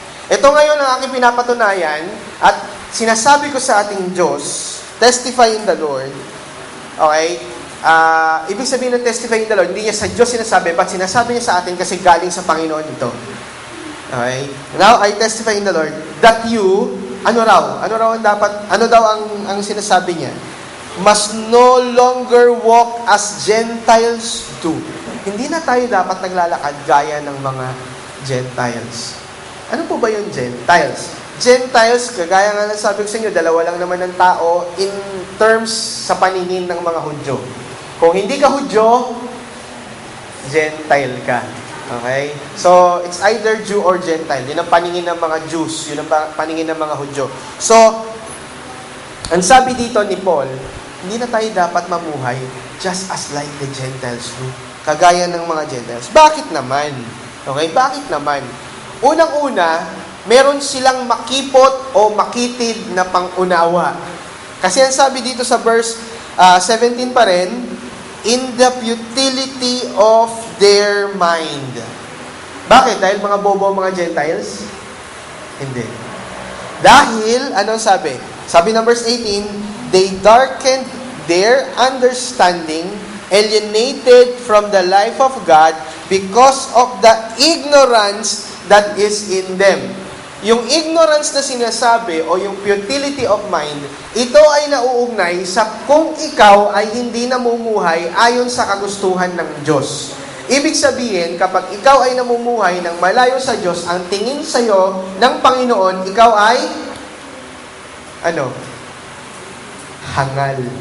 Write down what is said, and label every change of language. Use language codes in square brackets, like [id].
[tl] Ito ngayon ang aking pinapatunayan at sinasabi ko sa ating Diyos, [en] testify in the Lord. [tl] Okay? Ibig sabihin ng [en] testify in the Lord, [tl] hindi niya sa Diyos sinasabi, but sinasabi niya sa atin kasi galing sa Panginoon ito. Okay? [en] Now, I testify in the Lord that you, [tl] ano raw ang dapat, ano daw ang sinasabi niya? [en] Must no longer walk as Gentiles do. [tl] Hindi na tayo dapat naglalakad gaya ng mga Gentiles. Ano po ba yung Gentiles? Gentiles, kagaya nga ng sabi ko sa inyo, dalawa lang naman ng tao in terms sa paningin ng mga Hudyo. Kung hindi ka Hudyo, Gentile ka. Okay? [en] So, it's either Jew or Gentile. [tl] Yun ang paningin ng mga Jews. Yun ang paningin ng mga Hudyo. So, ang sabi dito ni Paul, hindi na tayo dapat mamuhay [en] just as like the Gentiles do. [tl] Kagaya ng mga Gentiles. Bakit naman? Okay? Bakit naman? Unang-una, meron silang makipot o makitid na pangunawa. Kasi ang sabi dito sa verse 17 pa rin, [en] in the futility of their mind. [tl] Bakit? Dahil mga bobo ang mga Gentiles? Hindi. Dahil, anong sabi? Sabi ng verse 18, [en] they darkened their understanding, alienated from the life of God because of the ignorance that is in them. [tl] Yung ignorance na sinasabi o yung [en] futility of mind, [tl] ito ay nauugnay sa kung ikaw ay hindi namumuhay ayon sa kagustuhan ng Diyos. Ibig sabihin, kapag ikaw ay namumuhay ng malayo sa Diyos, ang tingin sa iyo ng Panginoon, ikaw ay hangal.